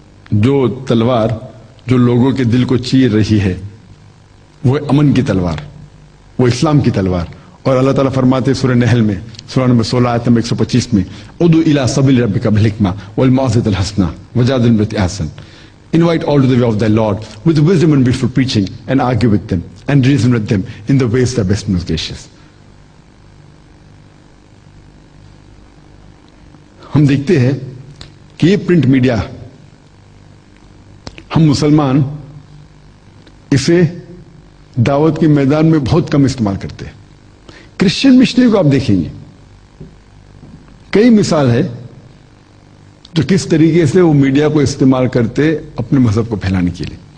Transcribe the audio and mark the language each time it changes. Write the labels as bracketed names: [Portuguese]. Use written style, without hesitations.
[Urdu] جو تلوار جو لوگوں کے دل کو چیر رہی ہے وہ امن کی تلوار, وہ اسلام کی تلوار. اور اللہ تعالیٰ فرماتے سورہ نحل میں سورہ نمبر 16 آیت نمبر 125 میں [Arabic] ادعو الی سبیل ربک بالحکمہ والموعظۃ الحسنہ وجادلہم بالتی احسن. [English] Invite all to the way of thy Lord with wisdom and beautiful preaching, and argue with them and reason with them in the ways that are best and most gracious. [Urdu] ہم دیکھتے ہیں کہ یہ print media ہم مسلمان اسے دعوت کے میدان میں بہت کم استعمال کرتے ہیں. کرسچن مشنری کو آپ دیکھیں گے, کئی مثال ہے تو کس طریقے سے وہ میڈیا کو استعمال کرتے اپنے مذہب کو پھیلانے کے لیے.